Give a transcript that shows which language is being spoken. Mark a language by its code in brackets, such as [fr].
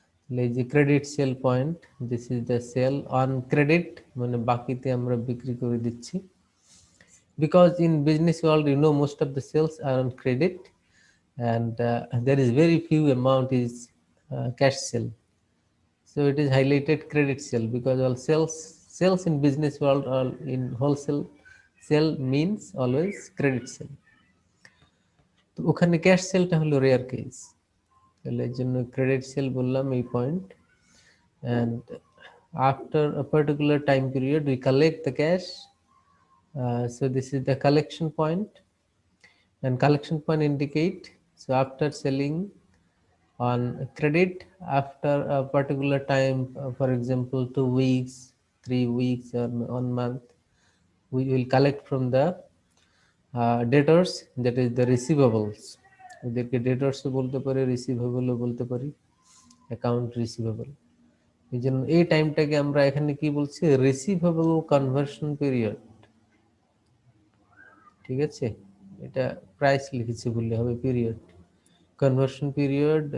[bn] এই যে credit sell point, [en] this is the sale on credit, [bn] মানে বাকিতে আমরা বিক্রি করে দিচ্ছি। [en] Because in business world you know most of the sales are on credit, and there is very few amount is cash sale, so it is highlighted credit sale because all sales in business world, all in wholesale sale means always credit sale। [bn] তো ওখানে cash সেলটা হলো rare case, তাহলে এর জন্য credit sell বললাম এই point. [en] and after a particular time period we collect the cash, so this is the collection point, and collection point indicate, so after selling on credit, after a particular time, for example 2 weeks, 3 weeks, or 1 month, we will collect from the debtors, that is the receivables। [bn] এদেরকে debtors বলতে পারি, receivable বলতে পারি, account receivable. এই জন্য এই টাইমটাকে আমরা এখানে কি বলছি, রিসিভেবল কনভার্সন পিরিয়ড। ঠিক আছে, এটা প্রাইস লিখেছি বললে হবে, পিরিয়ড কনভার্সন পিরিয়ড।